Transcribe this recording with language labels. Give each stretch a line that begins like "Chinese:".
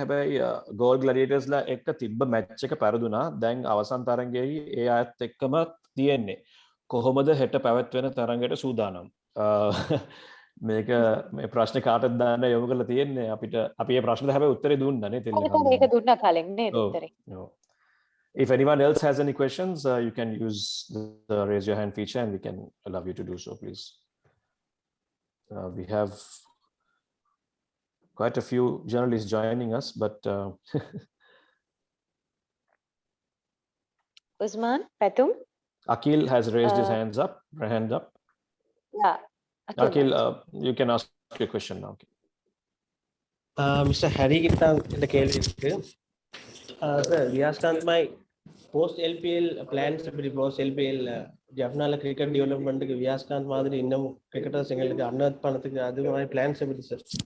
Sinhala: හැබැයි ගෝල් ග්ලැඩියේටර්ස්ලා එක්ක තිබ්බ මැච් එක පෙරදුනා. දැන් අවසන් තරඟයේදී ඒ අයත් එක්කම තියෙන්නේ. කොහොමද හෙට පැවැත්වෙන තරඟයට සූදානම්? මේක මේ ප්‍රශ්නේ කාටද දන්න යොමු කරලා තියෙන්නේ අපිට. අපි මේ ප්‍රශ්නෙට හැබැයි උත්තරේ දුන්නා නේ තෙල්. ඒක දුන්නා කලින් නේද උත්තරේ.
English: If anyone else has any questions, you can use the raise your hand feature and we can allow you to do so, please. We have quite a few journalists joining us, but Usman, Patum? Akil has raised his hand up. Yeah. Akil, you can ask your question now. Mr.
Tamil: Harry இந்த கேள்வி இருக்கு. Sir Viyaskanth
English: my post LPL plans
Tamil: எப்படி post LPL ஜப்னால cricket டெவலப்மெண்ட்டுக்கு Viyaskanth மாதிரி இன்னும் cricketers எங்களுக்கு அன்னத் பணத்துக்கு அது மாதிரி பிளான்ஸ் எப்படி சார்?